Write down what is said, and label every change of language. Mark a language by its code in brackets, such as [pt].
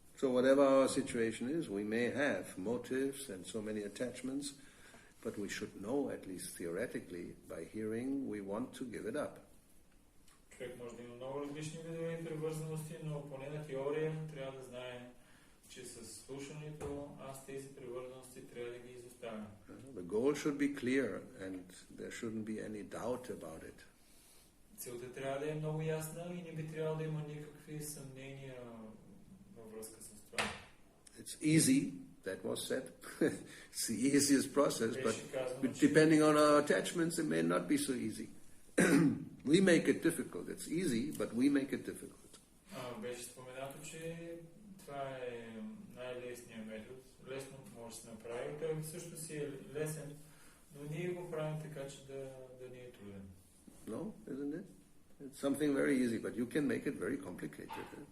[en] So whatever our situation is, we may have motives and so many attachments, but we should know, at least theoretically, by hearing, we want to give it up. [bg] Човек може да има много различни видове привързаности, но поне на теория трябва да знае, че с слушането аз тези привързаности трябва да ги изоставя. [en] The goal should be clear and there shouldn't be any doubt about it. [bg] Целта трябва да е много ясна и не би трябвало да има никакви съмнения във връзка с това. [en] It's easy, that was said. It's the easiest process, but depending on our attachments, it may not be so easy. We make it difficult. It's easy, but we make it difficult. [bg] Беше споменато, че това е най-лесният метод. Лесно може да се направи. Той също си е лесен, но ние го правим така, че да ни е труден. [en] No, isn't it? It's something very easy, but you can make it very complicated.